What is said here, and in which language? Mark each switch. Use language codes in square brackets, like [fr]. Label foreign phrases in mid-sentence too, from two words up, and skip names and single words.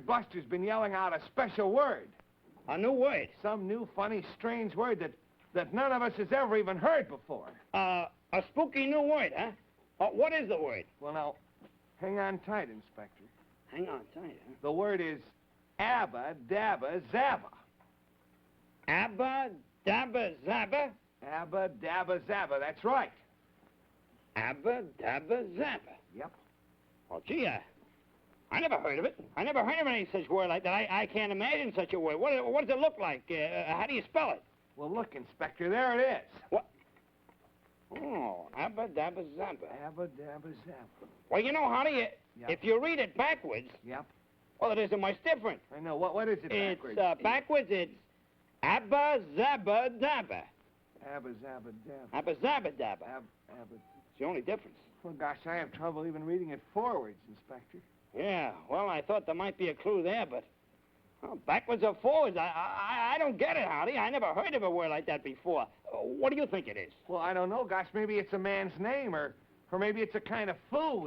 [en] Bluster's been yelling out a special word. A new word. Some new, funny, strange word that none of us has ever even heard before. A spooky new word, huh? What is the word? Well, now, hang on tight, Inspector. Hang on tight, huh? The word is Abba Dabba Zabba. Abba, dabba, zabba? Abba Dabba Zabba, that's right. Abba, dabba, zabba. Yep. Well, gee, I never heard of it. I never heard of any such word like that. I can't imagine such a word. What does it look like? How do you spell it? Well, look, Inspector, there it is. What? Oh, abba, dabba, zabba. Abba Dabba Zabba. Well, you know, honey, Yep. if you read it backwards, Yep. well, it isn't much different. I know. What is it backwards? It's, backwards, it's abba, zabba, dabba. Abba Zabba Dabba. Abba, zabba, dabba. Abba. It's the only difference. Well, gosh, I have trouble even reading it forwards, Inspector. Yeah, well, I thought there might be a clue there, but well, backwards or forwards, I don't get it, Howdy. I never heard of a word like that before. What do you think it is? Well, I don't know. Gosh, maybe it's a man's name, or maybe it's a kind of food.